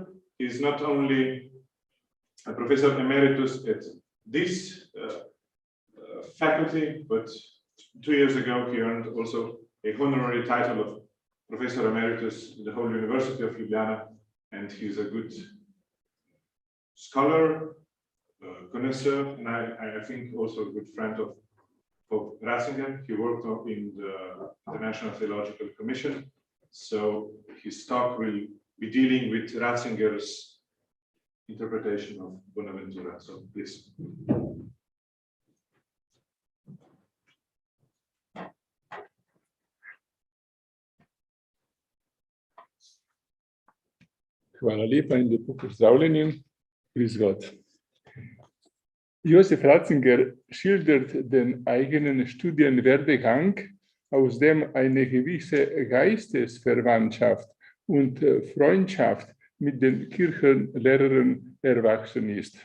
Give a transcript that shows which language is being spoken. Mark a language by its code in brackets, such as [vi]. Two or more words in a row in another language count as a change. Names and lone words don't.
[en] He's not only a professor emeritus at this faculty, but 2 years ago he earned also a honorary title of Professor Emeritus at the whole University of Ljubljana, and he's a good scholar, connoisseur, and I think also a good friend of Ratzinger. He worked in the International Theological Commission, so his talk will be dealing with Ratzinger's interpretation of Bonaventura. So please. [sl] Hvala lepa in lepo pozdravljeni. [de] Grüß Gott. Josef Ratzinger schildert den eigenen Studienwerdegang, aus dem eine gewisse Geistesverwandtschaft und Freundschaft mit den Kirchenlehrern erwachsen ist.